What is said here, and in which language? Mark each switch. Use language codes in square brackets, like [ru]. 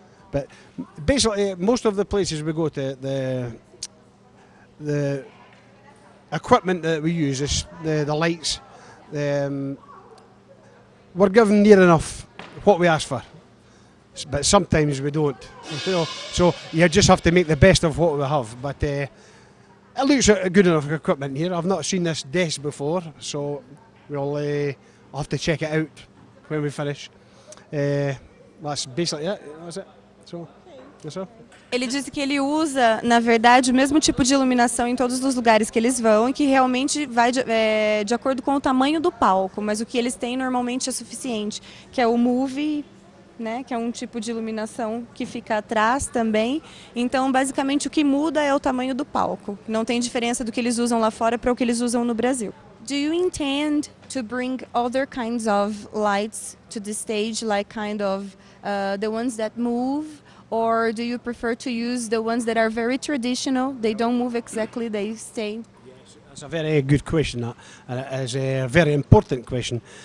[en] But basically, most of the places we go to, the equipment that we use, is the lights, we're given near enough what we ask for, but sometimes we don't, you know, so you just have to make the best of what we have. But it looks good enough equipment here. I've not seen this desk before, so we'll have to check it out when we finish. That's basically it. That's it. So, that's all. [pt] Ele disse que ele usa, na verdade, o mesmo tipo de iluminação em todos os lugares que eles vão e que realmente vai de acordo com o tamanho do palco, mas o que eles têm normalmente é suficiente, que é o movie, né, que é um tipo de iluminação que fica atrás também. Então, basicamente, o que muda é o tamanho do palco. Não tem diferença do que eles usam lá fora para o que eles usam no Brasil. [en] Do you intend to bring other kinds of lights to the stage, like kind of the ones that move? Or do you prefer to use the ones that are very traditional? They don't move exactly, they stay. Yes, that's a very good question, that, and it is a very important question.